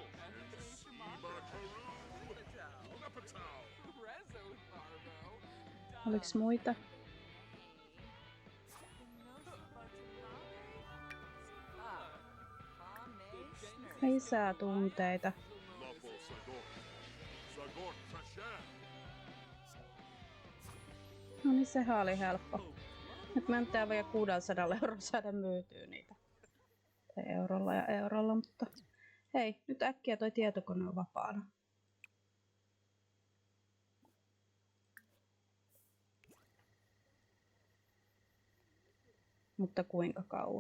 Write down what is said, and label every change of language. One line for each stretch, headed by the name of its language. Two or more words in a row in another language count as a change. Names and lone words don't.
Finnish: Oliks muita? Lisää tunteita. Lawful Sagor. Sagor Trashan. No niin, sehän oli helppo. Nyt me pitää vielä 600 € saada myytyä niitä. Eurolla ja eurolla, mutta hei, nyt äkkiä toi tietokone on vapaana. Mutta kuinka kauan?